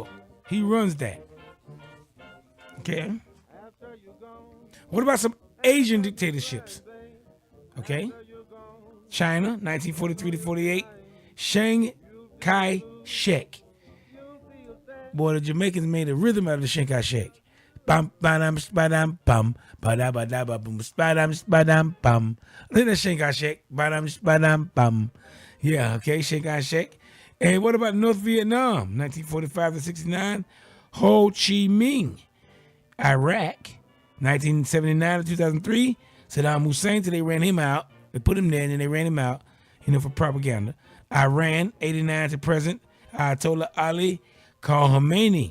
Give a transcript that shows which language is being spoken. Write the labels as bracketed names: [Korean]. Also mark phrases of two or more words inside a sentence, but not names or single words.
[English] He runs that. Okay. What about some Asian dictatorships? Okay. China, 1943 to 48, Chiang Kai-shek. Boy, the Jamaicans made a rhythm out of the Chiang Kai-shek. Bam, badam, spadam, bam, badabadababum, spadam, spadam, bam. Look at that Chiang Kai-shek. Badam, spadam, bam. Yeah, okay, Chiang Kai-shek. And what about North Vietnam, 1945 to 69, Ho Chi Minh. Iraq, 1979 to 2003, Saddam Hussein till they ran him out. They put him there and then they ran him out, for propaganda. Iran, 89 to present, Ayatollah Ali Khamenei.